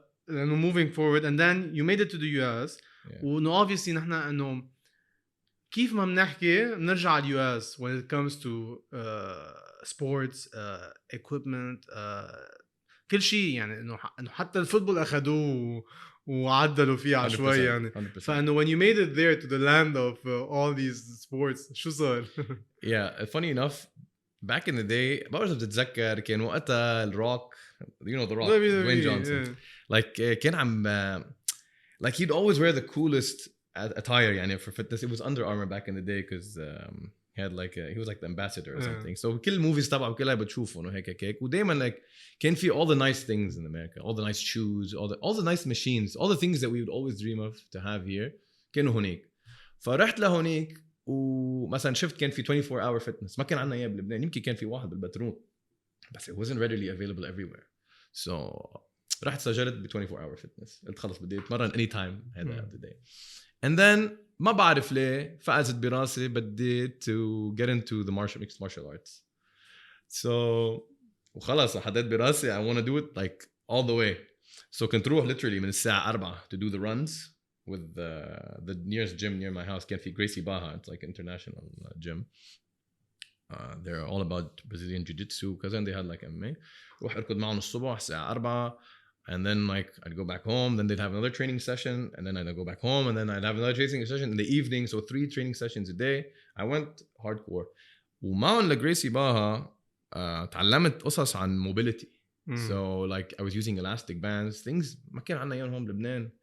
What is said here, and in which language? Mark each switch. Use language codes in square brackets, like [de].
[ar] إنه [en] moving forward and then you made it to the US. [ar] وإنه obviously نحن إنه كيف ما بنحكي بنرجع على اليو اس [en] when it comes to sports equipment [ar] كل شيء يعني انه حتى الفوتبول اخذوه وعدلوا فيه شوي يعني [en] 100%. [ar] فانه [en] when you made it there to the land of all these sports [ar] شو صار؟ [en] Yeah, funny enough back in the day [ar] بعرف بتتذكر كان وقتها الروك [en] you know the rock Dwayne Johnson like [ar] كان عم [en] like he'd always wear the coolest attire يعني for fitness. It was Under Armour back in the day because he had like he was like the ambassador or something. So [ar] كل الموفيز تبعه كلها بتشوفه انه هيك ودايما [en] like كان في all the nice things in America, all the nice shoes, all the nice machines, all the things that we would always dream of to have here [ar] كانوا هونيك. فرحت لهونيك ومثلا شفت كان في 24 hour fitness ما كان عندنا اياه بلبنان. يمكن كان في واحد بالبترون بس [en] it wasn't readily available everywhere. [ar] So رحت سجلت ب 24 hour fitness. قلت خلص بدي اتمرن anytime هذا [en] of the day. And then [ar] ما بعرف ليه فقزت براسي بدي [en] to get into the mixed martial arts. So [ar] وخلص حددت براسي [en] I want to do it like all the way. So [ar] كنت روح [en] literally [ar] من الساعة 4 [en] to do the runs with the nearest gym near my house. [ar] كان في [en] Gracie Baja. It's like an international gym. They're all about Brazilian jiu-jitsu because then they had like MMA. [ar] روح اركض معهم الصبح الساعة 4. [en] And then like I'd go back home, then they'd have another training session, and then I'd go back home, and then I'd have another training session in the evening. So 3 training sessions a day. I went hardcore. [ar] ومعهم لجريسي باها تعلمت قصص عن mobility. [en] So like I was using elastic bands, things [ar] ما كان عنا اياهم هون بلبنان.